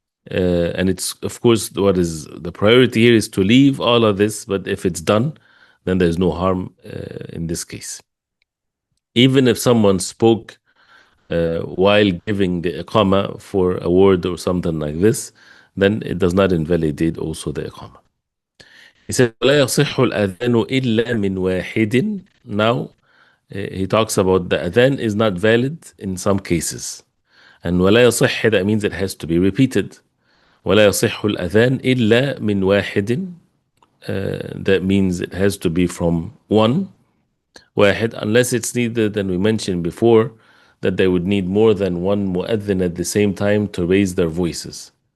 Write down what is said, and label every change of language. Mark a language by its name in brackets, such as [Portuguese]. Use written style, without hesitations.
[English] And it's, of course, what is the priority here is to leave all of this, but if it's done, then there's no harm in this case. Even if someone spoke while giving the iqamah for a word or something like this, then it does not invalidate also the iqamah. He said, [Arabic] لا يصح الأذان إلا من واحد. [English] Now, he talks about the adhan is not valid in some cases. And [Arabic] ولا يصح, [English] that means it has to be repeated. [Arabic] ولا يصح الأذان إلا من واحد. [English] that means it has to be from one, واحد, unless it's needed, and we mentioned before that they would need more than one mu'adhin at the same time to raise their voices.